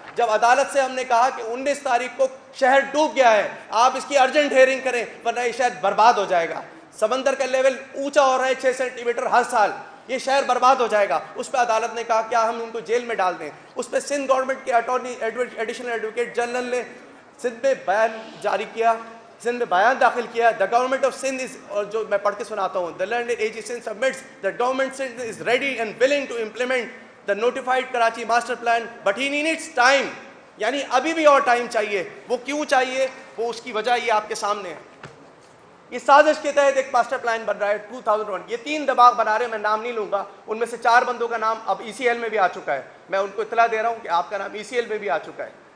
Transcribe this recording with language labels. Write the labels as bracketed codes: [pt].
[ur] جب عدالت سے ہم نے کہا کہ 19 تاریخ کو شہر ڈوب گیا ہے, آپ اس کی ارجنٹ ہیئرنگ کریں ورنہ یہ شہر برباد ہو جائے گا. سمندر کا لیول اونچا ہو رہا ہے 6 سینٹی میٹر ہر سال, یہ شہر برباد ہو جائے گا. اس پہ عدالت نے کہا کیا ہم ان کو جیل میں ڈال دیں. اس پہ سندھ گورنمنٹ کے اٹارنی ایڈیشنل ایڈوکیٹ جنرل نے سندھ میں بیان جاری کیا, سندھ میں بیان داخل کیا. [en] the government of Sindh is, [ur] اور جو میں پڑھ کے سناتا ہوں, [en] The learned AG Sindh submits that government Sindh is ready and willing to implement the notified Karachi master plan but he needs time. [ur] یعنی ابھی بھی اور ٹائم چاہیے. وہ کیوں چاہیے, وہ اس کی وجہ یہ آپ کے سامنے ہے. اس سازش کے تحت ایک ماسٹر پلان بن رہا ہے 2001. یہ 3 دباغ بنا رہے ہیں, میں نام نہیں لوں گا. ان میں سے 4 بندوں کا نام اب ECL میں بھی آ چکا ہے. میں ان کو اطلاع دے رہا ہوں کہ آپ کا نام ECL میں بھی آ چکا ہے.